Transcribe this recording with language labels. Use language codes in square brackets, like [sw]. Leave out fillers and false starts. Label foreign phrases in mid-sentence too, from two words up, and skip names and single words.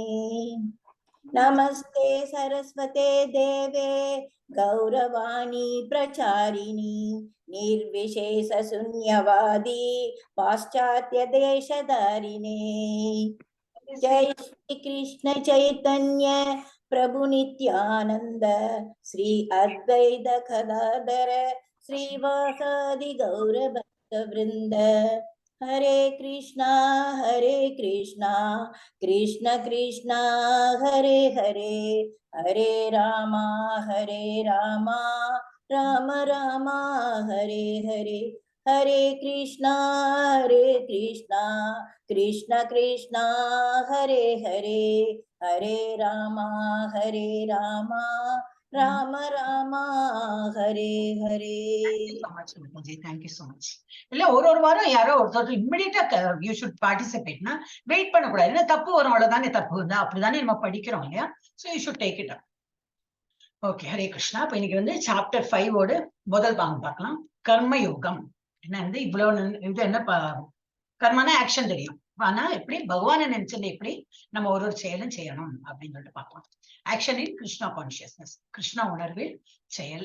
[sa] नमस्ते सरस्वते देवे गौरवाणी प्रचारिणी निर्विशेष शून्यवादी पाश्चात्य देशधारिणे। जय श्री कृष्ण चैतन्य प्रभु नित्यानंद श्री अद्वैत गदाधर श्रीवासादि गौर भक्त वृंद। हरे कृष्णा कृष्ण कृष्णा हरे हरे हरे राम राम राम हरे हरे हरे कृष्ण, कृष्ण कृष्ण, हरे हरे, हरे राम, राम राम, हरे हरे. [en] So much, Mataji. Thank you so much. [ta] இல்ல ஒரு வாரம் யாரோ ஒருத்தர் [en] immediately you should participate [ta] வெயிட் பண்ணக்கூடாது. ஏன்னா தப்பு வரும், அவ்வளவுதானே தப்பு இருந்தா அப்படிதானே நம்ம படிக்கிறோம் இல்லையா? [en] So you should take it up. [ta] ஓகே, ஹரே கிருஷ்ணா. இப்ப இன்னைக்கு வந்து சாப்டர் 5 முதல் பாகம் பார்க்கலாம். கர்ம யோகம். என்ன வந்து இவ்வளவு இது என்ன கர்மனா ஆக்ஷன் தெரியும், ஆனா எப்படி பகவானை நினைச்சது எப்படி நம்ம ஒரு செயலும் செய்யணும் அப்படின்னு சொல்லிட்டு பார்க்கலாம். [en] action in Krishna consciousness, [ta] கிருஷ்ணா உணர்வில் செயல்.